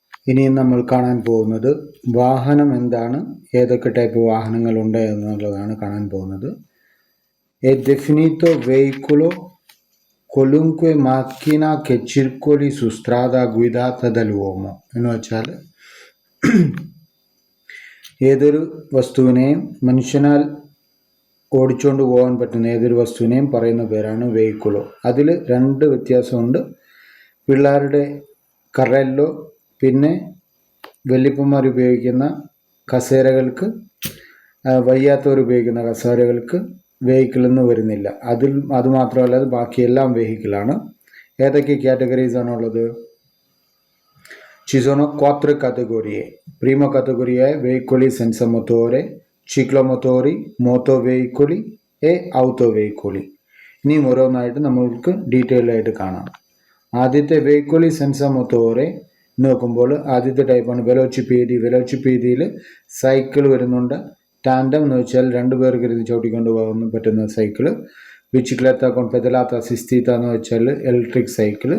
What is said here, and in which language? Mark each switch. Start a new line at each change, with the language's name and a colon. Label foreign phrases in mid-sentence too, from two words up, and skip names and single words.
Malayalam: ഇനിയും നമ്മൾ കാണാൻ പോകുന്നത് വാഹനം എന്താണ്, ഏതൊക്കെ ടൈപ്പ് വാഹനങ്ങളുണ്ട് എന്നുള്ളതാണ് കാണാൻ പോകുന്നത്.
Italian: E definito veicolo qualunque macchina che circoli su strada guidata dall'uomo
Malayalam: എന്ന് വെച്ചാൽ ഏതൊരു വസ്തുവിനെയും മനുഷ്യനാൽ ഓടിച്ചുകൊണ്ട് പോകാൻ പറ്റുന്ന ഏതൊരു വസ്തുവിനെയും പറയുന്ന പേരാണ് വെഹിക്കിളോ. അതിൽ രണ്ട് വ്യത്യാസമുണ്ട്. പിള്ളേരുടെ കറല്ലോ പിന്നെ വല്യപ്പന്മാർ ഉപയോഗിക്കുന്ന കസേരകൾക്ക്, വയ്യാത്തവർ ഉപയോഗിക്കുന്ന കസേരകൾക്ക് വെഹിക്കിൾ എന്ന് വരുന്നില്ല. അത് മാത്രമല്ല, അത് ബാക്കിയെല്ലാം വെഹിക്കിളാണ്. ഏതൊക്കെ കാറ്റഗറീസ് ആണുള്ളത്?
Italian: Ci sono 4 categorie. Prima categoria è veicoli senza motore, ciclomotori, motoveicoli e autoveicoli.
Malayalam: ഇനിയും ഓരോന്നായിട്ട് നമ്മൾക്ക് ഡീറ്റെയിൽ ആയിട്ട് കാണാം. ആദ്യത്തെ
Italian: veicoli senza motore
Malayalam: നോക്കുമ്പോൾ ആദ്യത്തെ ടൈപ്പാണ് വെലോച്ചിപ്പീഡി. വെലോച്ചിപ്പീഡിയിൽ സൈക്കിൾ വരുന്നുണ്ട്. ടാൻഡം എന്ന് വെച്ചാൽ രണ്ടുപേർക്ക് ഇരുന്ന് ചവിട്ടിക്കൊണ്ട് പോകാൻ പറ്റുന്ന സൈക്കിള്.
Italian: biciclette con pedalata assistita
Malayalam: എന്ന് വെച്ചാൽ
English: electric cycle.